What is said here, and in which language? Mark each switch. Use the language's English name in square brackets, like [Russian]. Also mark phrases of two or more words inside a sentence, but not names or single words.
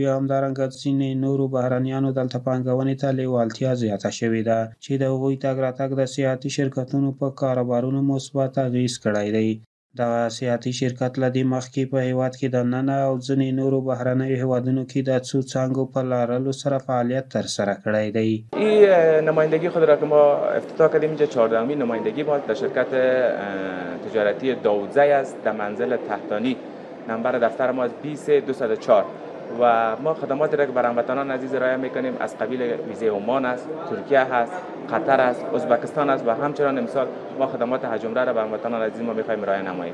[Pashto] همدارنګه ځینې نورو بهرنیانو دلته پانګونې ته لیوالتیا زیاته شوې ده چې د هغوی تګ راتګ د سیاحتي شرکتونو په کاروبارونو مثبت اغېز کړی دی. دغه سیاحتي شرکت له دې مخکې په هیواد کې دننه او ځینې نورو بهرنیو هیوادونو کې د څو څانګو په لرلو سره فعالیت ترسره کړی دی. [Persian] این نمایندگی خود را که ما افتتاح کردیم اینجا 14مین نمایندگی ما در شرکت تجارتی داوودزی است. در منزل تحتانی نمبر دفتر ما از 20204 و ما خدماتی را که بر هموطنان عزیز ارائه میکنیم از قبیل ویزه عمان است، ترکیه هست، قطر است، ازبکستان است و همچنان امسال ما خدمات حج عمره را بر هموطنان عزیز ما میخوایم ارائه نماییم.